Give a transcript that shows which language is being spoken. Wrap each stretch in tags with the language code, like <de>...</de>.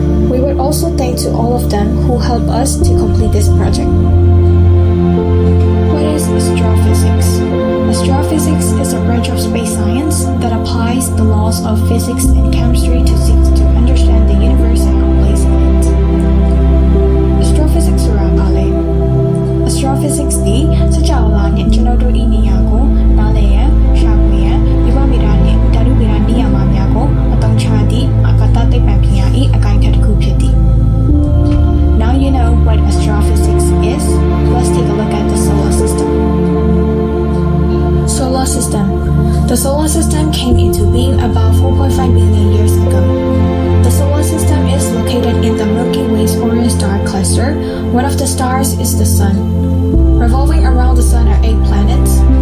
<en>We would also thank to all of them who helped us to complete this project. What is astrophysics? Astrophysics is a branch of space science that applies the laws of physics and chemistry to seek to understand the universe and our place in it.</en> <my>Astrophysics ဆိုတာဘာလဲ Astrophysics ဒီစကြဝဠာနဲ့ကျွန်တော်တို့ဤနေရာကိုနားလည်ရန်ရှာဖွေရန်ဒီဗမေတာနဲ့ဓာတုဗေဒနေရာမှာများကိုအသုံးချသည့်အာကာသသိပ္ပံပညာ၏အကိုင်းခက်တစ်ခုဖြစ်သည်</my> <en>Now you know what astrophysics is. Let's take a look at the solar system. Solar system. The solar system came into being about 4.5 billion years ago. The solar system is located in the Milky Way's Orion star cluster. One of the stars is the Sun. Revolving around the Sun are 8 planets.</en>